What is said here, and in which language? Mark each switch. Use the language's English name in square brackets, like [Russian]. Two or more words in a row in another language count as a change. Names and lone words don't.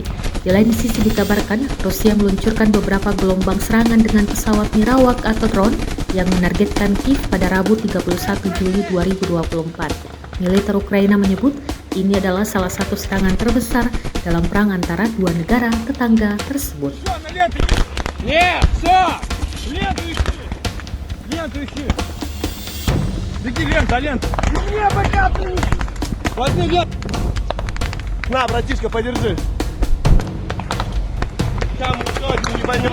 [Indonesian] Di lain sisi dikabarkan, Rusia meluncurkan beberapa gelombang serangan dengan pesawat Mirawak atau drone yang menargetkan Kiev pada Rabu 31 Juli 2024. Militer Ukraina menyebut ini adalah salah satu serangan terbesar dalam perang antara dua negara tetangga tersebut. [Russian] Нет, все! Ленту ищи! Беги, лента! Не, пока ты! Возьми ленту! На, братишка, подержи. Там точно не поймем.